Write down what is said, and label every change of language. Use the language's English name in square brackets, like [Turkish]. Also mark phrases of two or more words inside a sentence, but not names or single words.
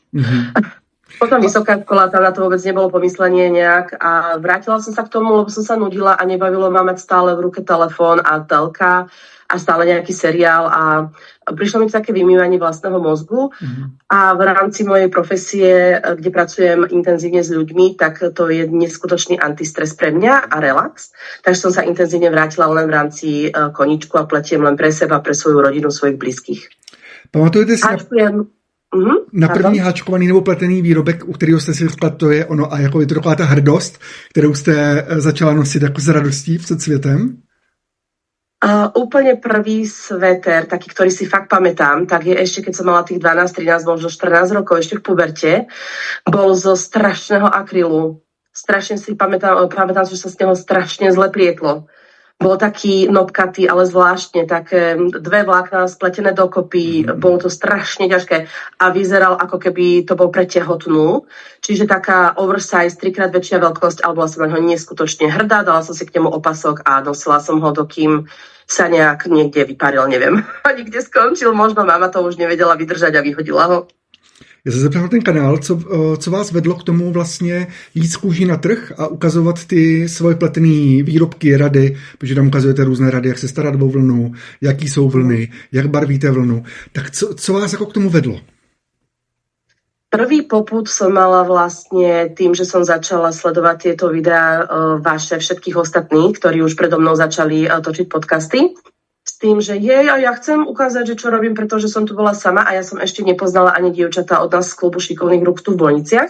[Slovak] Potom vysoká škola, tam na to vôbec nebolo pomyslenie nejak a vrátila som sa k tomu, lebo som sa nudila a nebavilo ma mať stále v ruke telefón a telka a stále nejaký seriál a prišlo mi také vymývanie vlastného mozgu a v rámci mojej profesie, kde pracujem intenzívne s ľuďmi, tak to je neskutočný antistres pre mňa a relax. Takže som sa intenzívne vrátila len v rámci koníčku a pletiem len pre seba, pre svoju rodinu, svojich blízkych. [Czech] Pamatujete si na první háčkovaný nebo pletený výrobek, u kterého jste si řekla, to je ono a jako je to taková ta hrdost, kterou jste začala nosit jako s radostí před světem? [Slovak] Úplne prvý sveter, taký, ktorý si fakt pamätám, tak je ešte, keď som mala tých 12, 13, možno 14 rokov, ešte v puberte, bol zo strašného akrylu. Strašne si pamätám, že sa z neho strašne zle plietlo. Bol taký nopkatý, ale zvláštne, také dve vlákna spletené dokopy, bolo to strašne ťažké a vyzeral, ako keby to bol pre tehotnú. Čiže taká oversize, 3-krát väčšia veľkosť, ale bola som na ňo neskutočne hrdá, dala som si k nemu opasok a nosila som ho, dokým sa nejak niekde vyparil, neviem. A nikde skončil, možno mama to už nevedela vydržať a vyhodila ho. [Czech] Já se zeptám na ten kanál, co vás vedlo k tomu vlastně jít z kůží na trh a ukazovat ty svoje pletené výrobky, rady, protože tam ukazujete různé rady, jak se starat o vlnu, jaký jsou vlny, jak barvíte vlnu. Tak co vás jako k tomu vedlo? [Slovak] Prvý popud som mala vlastne tým, že som začala sledovať tieto videá vaše všetkých ostatných, ktorí už predo mnou začali točiť podcasty. S tým, že ja chcem ukázať, že čo robím, pretože som tu bola sama a ja som ešte nepoznala ani dievčatá od nás z klubu šikovných rúk tu v Bojniciach.